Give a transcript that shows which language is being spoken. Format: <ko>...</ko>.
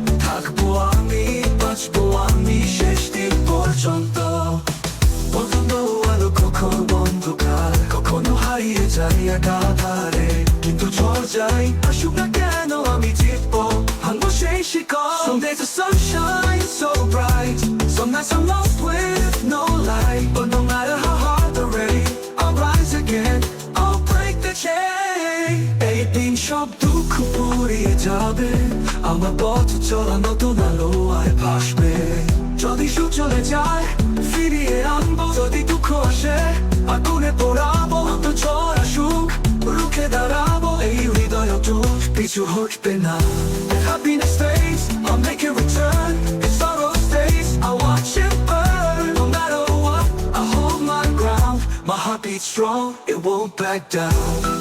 <bn>থাকবো আমি, বাঁচবো আমি শেষ দিন পর্যন্ত। কখনো আলো, কখনো অন্ধকার, কখনো হারিয়ে যাই একা আধারে, কিন্তু ঝড় যাই আসুক না কেন আমি জিতবো ভাঙবো সেই শিকল।</bn> <en>Some days the sun shines so bright, some nights I'm lost with no light, but no matter how hard the rain, I'll rise again, I'll break the chain.</en> <bn>এই দিন সব দুঃখ পুড়িয়ে যাবে, আমার পথ চলা নতুন আলো আর ভাসবে। যদি সুখ চলে যায় ফিরিয়ে আনবো, যদি দুঃখ আসে আগুনে পোড়াবো, তো ঝড় আসুক রুখে দাঁড়াবো, এই হৃদয় অটুট পিছু হটবে না।</bn> <en>Happiness fades, I'll make it return. If sorrow stays, I'll watch it burn. No matter what, I hold my ground. My heart beats strong, it won't back down.</en>